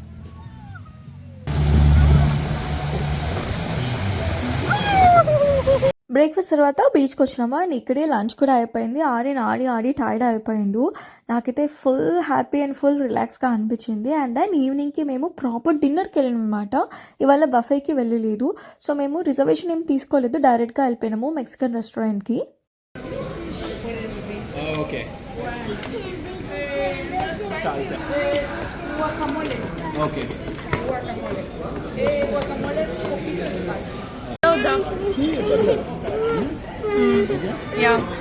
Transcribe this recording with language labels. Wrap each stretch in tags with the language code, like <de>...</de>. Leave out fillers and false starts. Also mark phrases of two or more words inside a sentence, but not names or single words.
<te>బ్రేక్ఫాస్ట్ తర్వాత బీచ్కి వచ్చినామా అండ్ ఇక్కడే లంచ్ కూడా అయిపోయింది. ఆడి ఆడి టైర్డ్ అయిపోయిండు. నాకైతే</te> <en>full happy and full relax</en> <te>అనిపించింది.</te> <en>and then evening</en> <te>మేము</te> <en>proper dinner</en> <te>వెళ్ళాం అనమాట. ఇవాళ బఫేకి వెళ్ళలేదు. సో మేము రిజర్వేషన్ ఏం తీసుకోలేదు, డైరెక్ట్గా వెళ్ళిపోయినాము</te> <en>Mexican restaurant. Okay. Salsa. Guacamole. Okay. Guacamole. Guacamole poquito spicy. Yeah.</en>